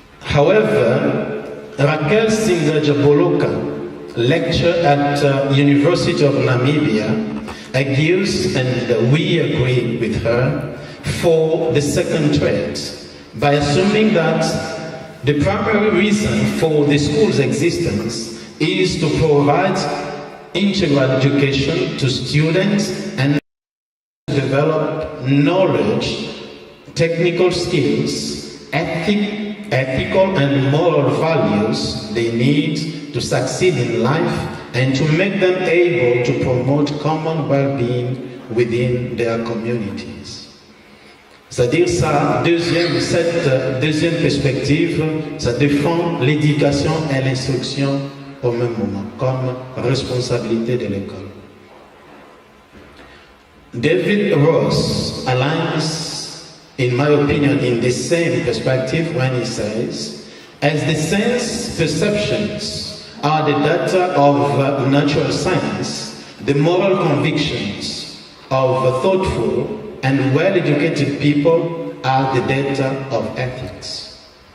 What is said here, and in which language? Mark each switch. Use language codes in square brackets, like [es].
[en] However, Raquel Sinza-Jaboloka, lecturer at University of Namibia, argues, and we agree with her, for the second trait, by assuming that the primary reason for the school's existence is to provide integral education to students and develop knowledge, technical skills, ethical and moral values they need to succeed in life and to make them able to promote common well-being within their communities. [fr] C'est-à-dire cette deuxième perspective, ça défend l'éducation et l'instruction au même moment, comme responsabilité de l'école. [en] David Ross aligns, in my opinion, in the same perspective when he says, as the sense perceptions are the data of natural science, the moral convictions of thoughtful and well-educated people are the data of ethics.